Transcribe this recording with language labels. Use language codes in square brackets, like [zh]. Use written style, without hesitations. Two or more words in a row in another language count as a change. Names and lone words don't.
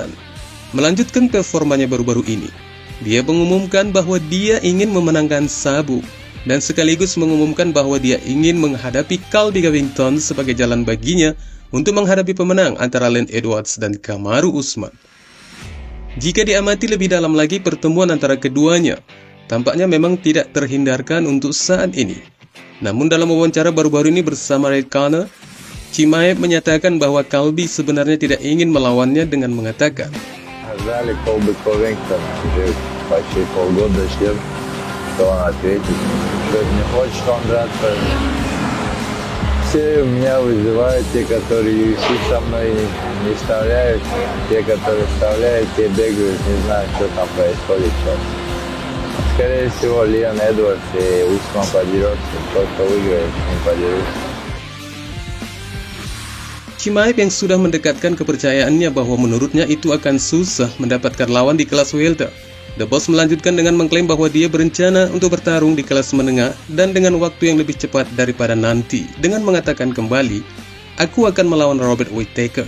[id] Melanjutkan performanya baru-baru ini, dia mengumumkan bahwa dia ingin memenangkan Sabu, dan sekaligus mengumumkan bahwa dia ingin menghadapi Colby Covington sebagai jalan baginya untuk menghadapi pemenang antara Leon Edwards dan Kamaru Usman. Jika diamati lebih dalam lagi pertemuan antara keduanya, tampaknya memang tidak terhindarkan untuk saat ini. Namun dalam wawancara baru-baru ini bersama Red Corner, Chimaev menyatakan bahwa Colby sebenarnya tidak ingin melawannya dengan mengatakan, [ru] Звали Colby Covington, уже почти полгода ждем, что он ответит. Что не хочет он драться. Все меня вызывают, те, которые UFC со мной не вставляют, те, которые вставляют, те бегают, не знаю, что там происходит сейчас. Скорее всего, Леон Эдвардс и Усман подерется, тот, кто выиграет, не подерутся. [id] Chimaev yang sudah mendekatkan kepercayaannya bahwa menurutnya itu akan susah mendapatkan lawan di kelas welter. The Boss melanjutkan dengan mengklaim bahwa dia berencana untuk bertarung di kelas menengah dan dengan waktu yang lebih cepat daripada nanti, dengan mengatakan kembali, aku akan melawan Robert Whittaker.